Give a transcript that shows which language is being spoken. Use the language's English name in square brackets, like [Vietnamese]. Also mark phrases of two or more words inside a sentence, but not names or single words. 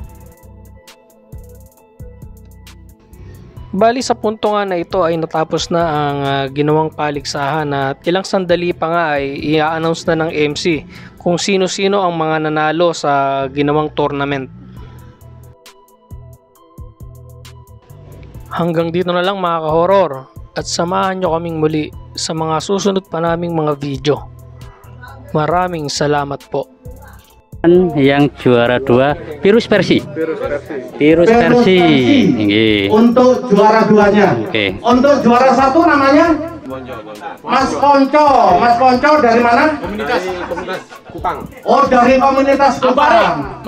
[Filipino] Bali sa punto nga na ito ay natapos na ang ginawang paligsahan at ilang sandali pa nga ay i-announce na ng MC kung sino-sino ang mga nanalo sa ginawang tournament. Hanggang dito na lang mga ka-horror at samahan nyo kaming muli sa mga susunod pa naming mga video. Maraming salamat po. [Indonesian] Yang juara 2 Virus Versi. Virus Versi. Untuk juara 2-nya. Oke. Untuk juara 1 namanya Mas Ponco. Mas Ponco dari mana? Komunitas Kupang. Oh, dari komunitas Kupang.